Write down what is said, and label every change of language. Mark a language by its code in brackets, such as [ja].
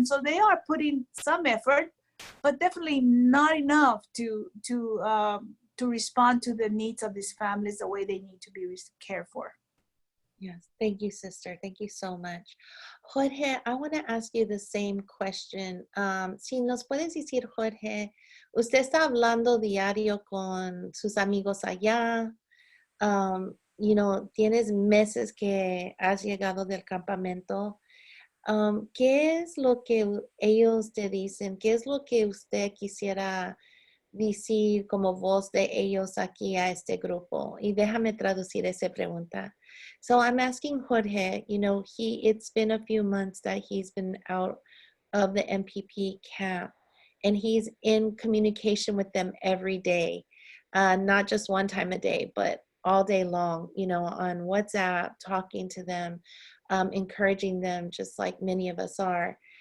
[en] And so they are putting some effort, but definitely not enough to respond to the needs of these families the way they need to be cared for. Yes, thank you, sister. Thank you so much. Jorge, I want to ask you the same question. [es] Si nos puedes decir, Jorge, usted está hablando diario con sus amigos allá. [en] You know, [es] tienes meses que has llegado del campamento. ¿Qué es lo que ellos te dicen? ¿Qué es lo que usted quisiera decir como voz de ellos aquí a este grupo? Y déjame traducir esa pregunta. [en] So I'm asking Jorge, you know, it's been a few months that he's been out of the MPP camp, and he's in communication with them every day, not just one time a day, but all day long, you know, on WhatsApp, talking to them, encouraging them, just like many of us are.